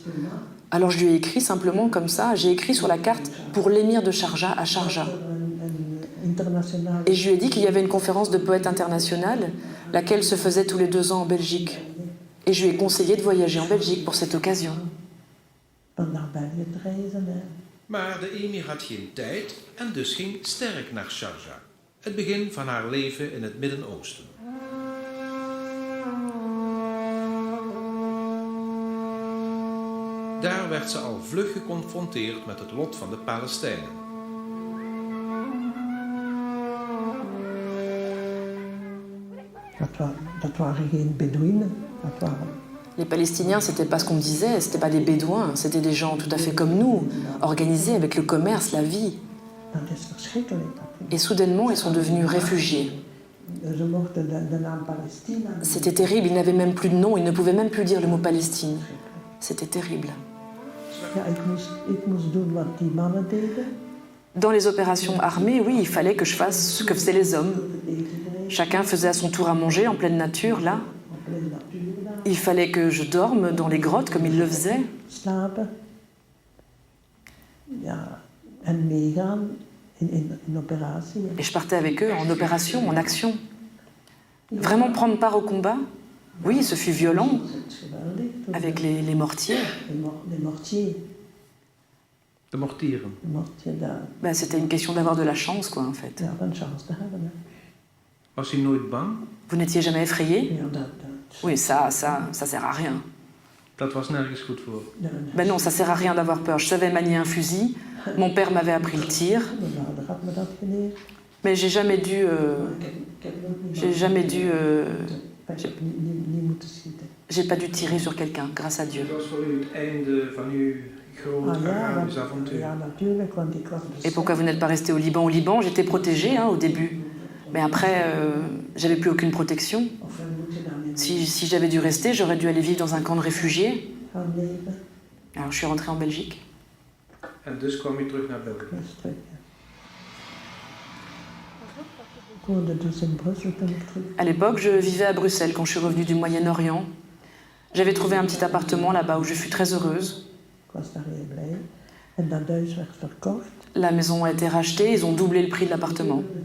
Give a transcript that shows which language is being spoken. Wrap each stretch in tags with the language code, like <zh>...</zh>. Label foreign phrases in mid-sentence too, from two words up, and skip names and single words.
<fr>Alors je lui ai écrit simplement comme ça, j'ai écrit sur la carte pour l'émir de Sharjah à Sharjah. Et je lui ai dit qu'il y avait une conférence de poètes internationale, laquelle se faisait tous les 2 ans en Belgique. Et je lui ai conseillé de voyager en Belgique pour cette occasion.</fr> <nl>Maar de Emir had geen tijd en dus ging sterk naar Sharjah, het begin van haar leven in het Midden-Oosten. Daar werd ze al vlug geconfronteerd met het lot van de Palestijnen. Dat waren geen Bedouinen.</nl> <fr>Les Palestiniens, c'était pas ce qu'on disait, c'était pas des Bédouins, c'était des gens tout à fait comme nous, organisés avec le commerce, la vie.</fr> <nl>Dat is verschrikkelijk.</nl> <fr>Et soudainement, ils sont devenus réfugiés.</fr> <nl>Ze mochten de naam Palestina.</nl> <fr>C'était terrible, ils n'avaient même plus de nom, ils ne pouvaient même plus dire le mot Palestine. C'était terrible.</fr> <nl>Ja, ik moest doen wat die mannen deden.</nl> <fr>Dans les opérations armées, oui, il fallait que je fasse ce que faisaient les hommes. Chacun faisait à son tour à manger en pleine nature, là. Il fallait que je dorme dans les grottes comme ils le faisaient.</fr> <nl>Slapen. Ja, en meegaan in operatie.</nl> <fr>Et je partais avec eux en opération, en action. Vraiment prendre part au combat, oui, ce fut violent, avec les mortiers. Les mortiers.</fr> <nl>De mortieren.</nl> <fr>Ben, c'était une question d'avoir de la chance, quoi, en fait.</fr> <nl>Ja, een chance te hebben. Hè. Was u nooit bang?</nl> <fr>Vous n'étiez jamais effrayé?</fr> <nl>Ja,</nl> <fr>Oui, ça sert à rien.</fr> <nl>Dat was nergens goed voor.</nl> <fr>Ben non, ça sert à rien d'avoir peur. Je savais manier un fusil. Mon père m'avait appris le tir. Mais j'ai jamais dû... j'ai pas dû tirer sur quelqu'un, grâce à Dieu. Et pourquoi vous n'êtes pas resté au Liban? Au Liban, j'étais protégée au début. Mais après, j'avais plus aucune protection. Si j'avais dû rester, j'aurais dû aller vivre dans un camp de réfugiés. Alors je suis rentrée en Belgique.</fr> <nl>En dus kwam u terug naar België.</nl> <fr>À l'époque, je vivais à Bruxelles quand je suis revenue du Moyen-Orient. J'avais trouvé un petit appartement là-bas où je fus très heureuse. La maison a été rachetée, ils ont doublé le prix de l'appartement.</fr>